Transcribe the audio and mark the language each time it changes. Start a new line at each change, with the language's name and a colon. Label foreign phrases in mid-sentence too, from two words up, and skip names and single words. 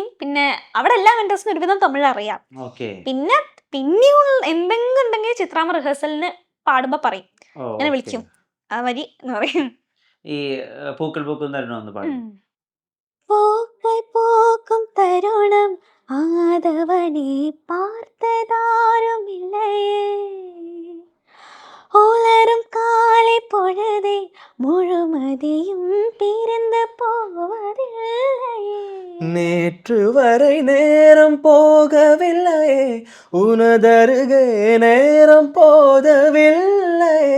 Malayalam: പിന്നെ അവിടെ എല്ലാ മെന്റേഴ്സിനും ഒരുവിധം തമിഴ് അറിയാം. പിന്നെ എന്തെങ്കിലും ഉണ്ടെങ്കിൽ ചിത്രാമ്മ റിഹേഴ്സലിന് പാടുമ്പോ പറയും, അങ്ങനെ വിളിക്കും, ആ വരി എന്ന് പറയും. ഈ പൂക്കൾ പൂക്കും തരുണമെന്ന് പാടും.
Tamil: பூக்கள் பூக்கும் தருணம் ஆதவனே பார்த்ததாருமில்லையே, உலரும் காலை பொழுதே முழுமதியும் பிரிந்து போவதில்லையே, நேற்று வரை நேரம் போகவில்லையே, உனதருகே நேரம் போதவில்லையே,